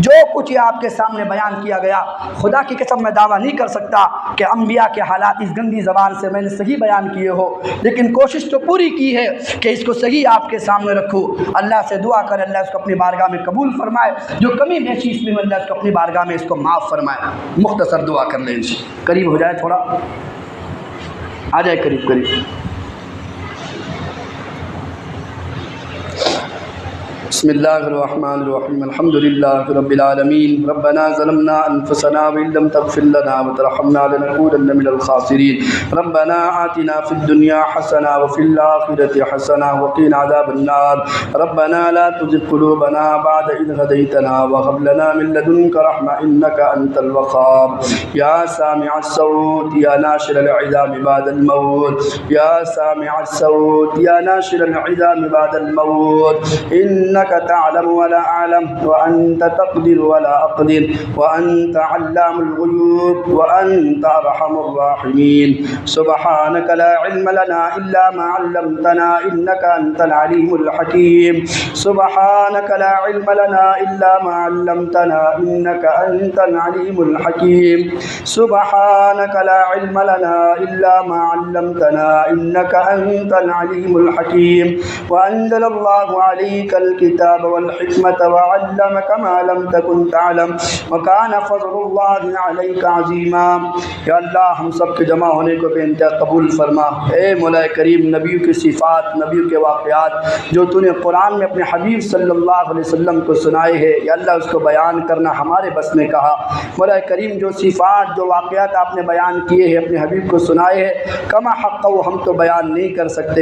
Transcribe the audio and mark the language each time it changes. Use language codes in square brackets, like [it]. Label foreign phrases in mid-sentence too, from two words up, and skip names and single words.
[ur] جو کچھ آپ کے سامنے بیان کیا گیا، خدا کی قسم میں دعویٰ نہیں کر سکتا کہ انبیاء کے حالات اس گندی زبان سے میں نے صحیح بیان کیے ہو، لیکن کوشش تو پوری کی ہے کہ اس کو صحیح آپ کے سامنے رکھوں. اللہ سے دعا کریں اللہ اس کو اپنی بارگاہ میں قبول فرمائے۔ جو کمی بیچی اس میں اللہ اس کو اپنی بارگاہ میں اس کو معاف فرمائے. مختصر دعا کر لیں، قریب ہو جائے، تھوڑا آ جائے قریب قریب. [ar] بسم الله الرحمن الرحيم الحمد لله رب العالمين ربنا ظلمنا أنفسنا وإن لم تغفر لنا وترحمنا لنكونن من الخاسرين ربنا آتنا في الدنيا حسنة وفي الآخرة حسنة وقنا عذاب النار ربنا لا تزغ قلوبنا بعد إذ هديتنا وهب لنا من لدنك رحمة إنك أنت الوهاب. يا سامع الصوت يا ناشر العظام بعد الموت، يا سامع الصوت يا ناشر العظام بعد الموت، إنك إنك تعلم ولا أعلم وأنت تقدر ولا أقدر وأنت علام الغيوب وأنت أرحم الراحمين سبحانك لا علم لنا إلا ما علمتنا إنك أنت العليم الحكيم سبحانك لا علم لنا إلا ما علمتنا إنك أنت العليم الحكيم سبحانك لا علم لنا إلا ما علمتنا إنك أنت العليم الحكيم وأنزل الله عليك الكتاب والحكمة وعلمك ما لم تكن تعلم وكان فضل الله عليك عظيما. [ur] یا اللہ ہم سب کے جمع ہونے کو بے انتہا قبول فرما. اے مولا کریم نبیوں کی صفات، نبیوں کے واقعات جو تو نے قرآن میں اپنے حبیب [ar] صلی اللہ علیہ وسلم [ur] کو سنائے ہیں، یا اللہ اس کو بیان کرنا ہمارے بس میں کہا. مولا کریم جو صفات جو واقعات آپ نے بیان کیے ہیں اپنے حبیب کو سنائے ہیں، کما حق وہ ہم تو بیان نہیں کر سکتے.